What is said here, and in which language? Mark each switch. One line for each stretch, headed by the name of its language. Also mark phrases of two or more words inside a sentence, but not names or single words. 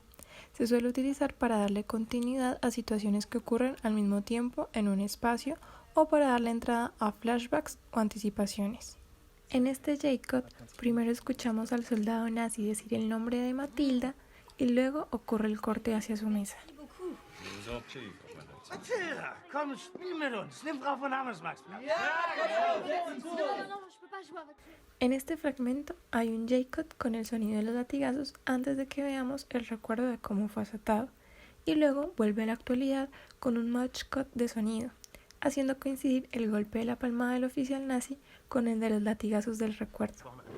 Spanish: Se suele utilizar para darle continuidad a situaciones que ocurren al mismo tiempo en un espacio o para darle entrada a flashbacks o anticipaciones. En este J-Cut, primero escuchamos al soldado nazi decir el nombre de Matilda y luego ocurre el corte hacia su mesa.
German: Matilda, komm, spiel mit uns. Nimm Frau von Hammersmarks Platz.
Spanish: En este fragmento hay un J-Cut con el sonido de los latigazos antes de que veamos el recuerdo de cómo fue azotado, y luego vuelve a la actualidad con un
English: match cut
Spanish: de sonido, haciendo coincidir el golpe de la palmada del oficial nazi con el de los latigazos del recuerdo.